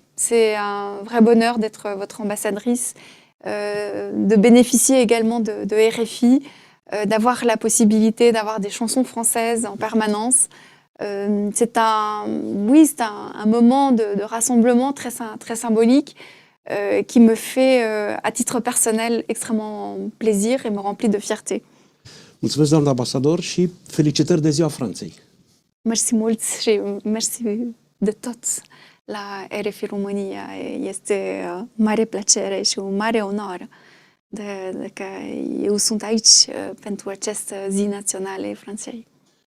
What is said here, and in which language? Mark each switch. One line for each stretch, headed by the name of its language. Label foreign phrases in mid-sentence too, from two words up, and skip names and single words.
French: C'est un vrai bonheur d'être votre ambassadrice, de bénéficier également de RFI, d'avoir la possibilité d'avoir des chansons françaises en permanence. C'est un moment de rassemblement très symbolique qui me fait, à titre personnel, extrêmement plaisir et me remplit de fierté.
Romanian: Mulțumesc, doamna ambasador, și felicitări de Ziua Franței. Mersi mult și mersi de tot la RFI România. Este mare plăcere și o mare onoare că eu sunt aici pentru această zi națională a Franței.